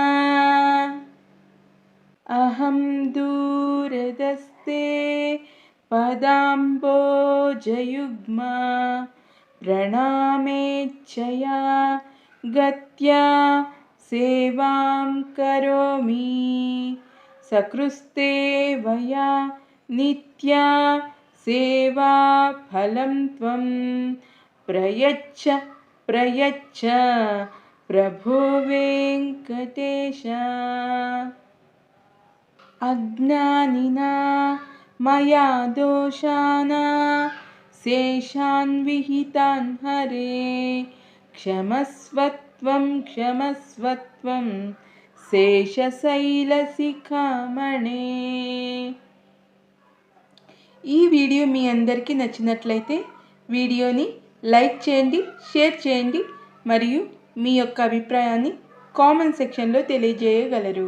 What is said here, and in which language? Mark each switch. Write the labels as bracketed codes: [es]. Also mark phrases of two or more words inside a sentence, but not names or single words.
[sa] అహం దూరదస్తే పదాంబోజయుగ్మా ప్రణామేచ్ఛయా గత్యా సేవాం కరోమి సకృస్తే వయా నిత్యా సేవా ఫలం త్వం ప్రయచ్చ ప్రయచ్చ ప్రభో వెంకటేశ అజ్ఞానినా मया दोषाना शेषान् विहितान् हरे क्षमस्वत्वं क्षमस्वत्वं శేషశైలశిఖామణే. [te] ఈ వీడియో మీ అందరికీ నచ్చినట్లయితే వీడియోని లైక్ చేయండి, షేర్ చేయండి మరియు మీ యొక్క అభిప్రాయాన్ని కామెంట్ సెక్షన్లో తెలియజేయగలరు.